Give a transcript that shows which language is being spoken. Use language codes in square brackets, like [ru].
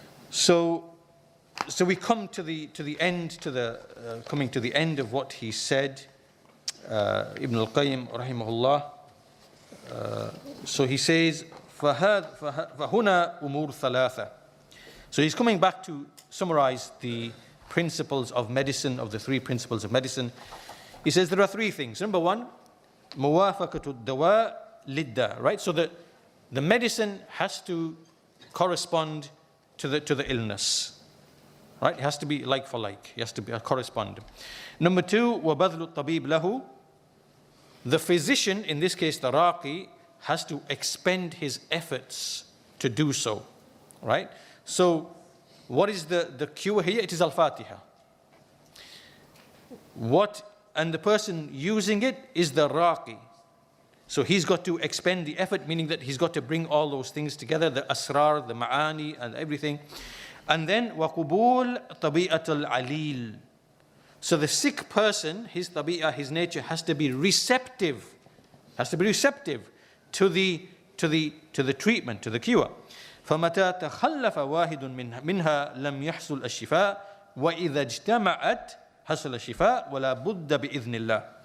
[en] So we come to the end, coming to the end of what he said, Ibn al-Qayyim rahimahullah. So he says, [ar] فَهُنَا أُمُورٌ ثَلَاثَةٌ. [en] So he's coming back to summarize the principles of medicine, of the three principles of medicine. He says there are three things. Number one, [ar] مُوَافَقَةُ الدَّوَاءِ لِلدَّاءِ. [en] Right? So the medicine has to correspond to the illness. Right? It has to be like for like. It has to be correspond. Number two, [ar] وَبَذْلُ الطَّبِيبِ لَهُ. [en] The physician, in this case the raqi, has to expend his efforts to do so. Right? So what is the cure here? It is al-Fatiha. And the person using it is the raqi. So he's got to expend the effort, meaning that he's got to bring all those things together, the asrar, the ma'ani, and everything. And then [ar] وَقُبُولْ طَبِيعَةَ الْعَلِيلِ. [en] So the sick person, his tabi'ah, his nature has to be receptive. To the treatment, to the cure. [ar] فَمَتَى تَخَلَّفَ وَاحِدٌ مِنْهَا لَمْ يَحْصُلْ الشِّفَاء وَإِذَا اجْتَمَعَتْ حَصَلَ الشِّفَاء وَلَا بُدَّ بِإِذْنِ اللَّهِ.